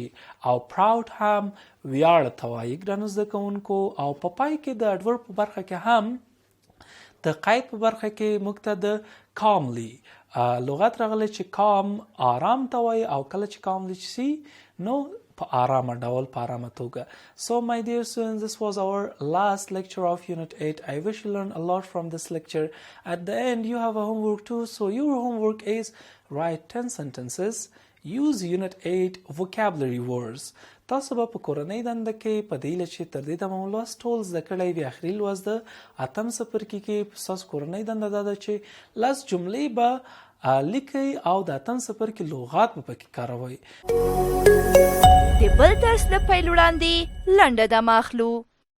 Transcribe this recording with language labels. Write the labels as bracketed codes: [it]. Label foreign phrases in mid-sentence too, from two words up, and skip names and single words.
[ps] او پراود هم ویاړ ته وایي ګرانو زده کوونکو. او په پای کې د اډورب په برخه کې هم د قید په برخه کې موږ ته د کاملی لغت راغلی چې کام آرام ته وایي. او کله چې کاملی شي نو په آرامه ډول، په آرامه توګه. [en] So my dear students, this was our last lecture of Unit 8. I wish you learned a lot from this lecture. At the end, you have a homework too. So your homework is write 10 sentences. Use Unit 8 vocabulary words. [ps] تاسو به په کورنۍ دنده کې په دې چې تر دې دمه لوست ټول زده کړی وي. اخري لوست د اتم څپرکي کې ستاسو کورنۍ دنده دا ده چې لس جملې به لیکئ او د اتم څپرکي لغات به پکې کاروئ. د بل درس د پیل وړاندې لنډه دمه اخلو.